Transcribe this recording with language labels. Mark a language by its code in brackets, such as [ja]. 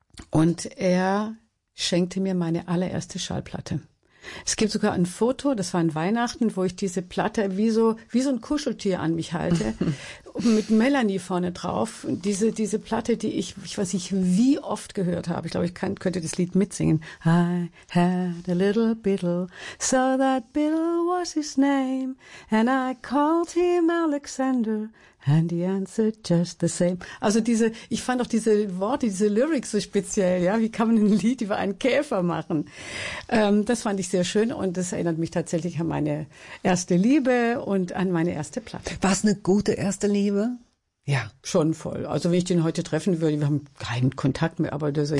[de] Und er schenkte mir meine allererste Schallplatte. Es gibt sogar ein Foto, das war an Weihnachten, wo ich diese Platte wie so ein Kuscheltier an mich halte, mit Melanie vorne drauf. Diese Platte, die ich weiß nicht, wie oft gehört habe. Ich glaube, ich könnte das Lied mitsingen. [en] I had a little Beetle, so that Beetle was his name, and I called him Alexander, and he answered just the same. [de] Also ich fand auch diese Worte, diese Lyrics so speziell, ja. Wie kann man ein Lied über einen Käfer machen? Das fand ich sehr schön und das erinnert mich tatsächlich an meine erste Liebe und an meine erste Platte. War es eine gute erste Liebe? Ja, schon voll. Also wenn ich den heute treffen würde, wir haben keinen Kontakt mehr, aber das ist